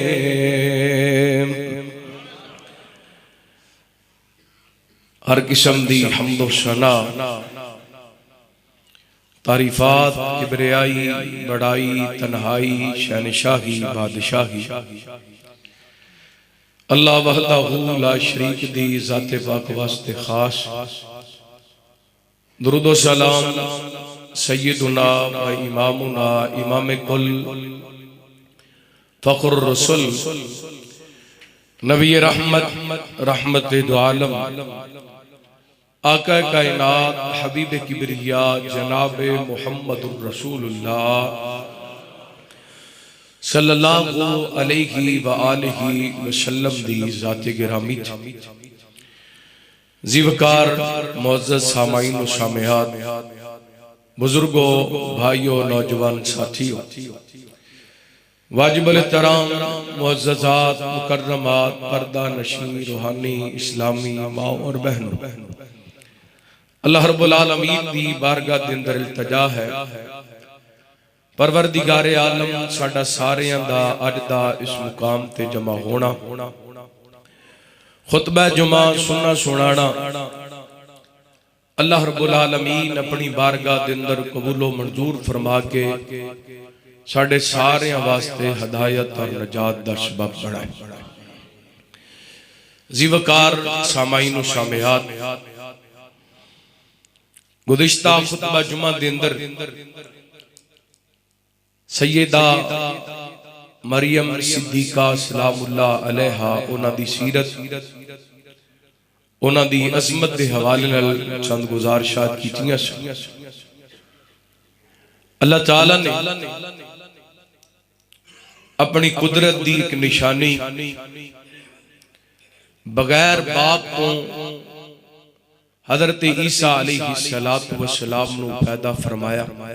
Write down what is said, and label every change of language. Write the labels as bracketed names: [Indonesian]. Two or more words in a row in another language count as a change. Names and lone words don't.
[Punjabi] ہر قسم دی حمدو ثنا تعریفات کبریائی بڑائی تنہائی شہنشاہی بادشاہی [Arabic] الله وحده لا شريك [Punjabi] دی ذاتِ پاک واسطے خاص. درود و سلام [Arabic] سيدنا وإمامنا [Punjabi] امام کل فخر رسول نبی رحمت رحمت دو عالم آقا کائنات حبیب کبریا جناب [Arabic] محمد رسول الله صلى الله عليه و آله وسلم [Punjabi] دی ذاتِ گرامی [Urdu] ذی وقار معزز سامعین و سامعات بزرگو بھائیو نوجوان ساتھیو واجب الاحترام معززات مکرمات پردہ نشیں روحانی اسلامی ماؤ اور بہنو, [Arabic] الله رب العالمين [Punjabi] دی بارگاہ دے اندر التجا ہے پروردگارِ عالم ساڈا ساریاں دا اج دا اس مقام تے جمع ہونا خطبہ جمعہ سننا سنانا [Arabic] الله رب العالمين [Punjabi] اپنی بارگاہ دے اندر قبولو منظور فرما کے ساڈے ساریاں واسطے ہدایت اور نجات دا سبب بنائے. ذی وقار سامعین و سامعات گزشتہ خطبہ جمعہ دے اندر سیدہ مریم صدیقہ [Arabic] سلام الله عليها [Punjabi] انہاں دی سیرت انہاں دی عظمت دے حوالے نال چند گزارشات کیتیاں سن. اللہ تعالیٰ نے اپنی قدرت دی ایک نشانی بغیر باپ کو حضرت عیسیٰ [Arabic] عليه الصلاة والسلام [Punjabi] نوں پیدا فرمایا.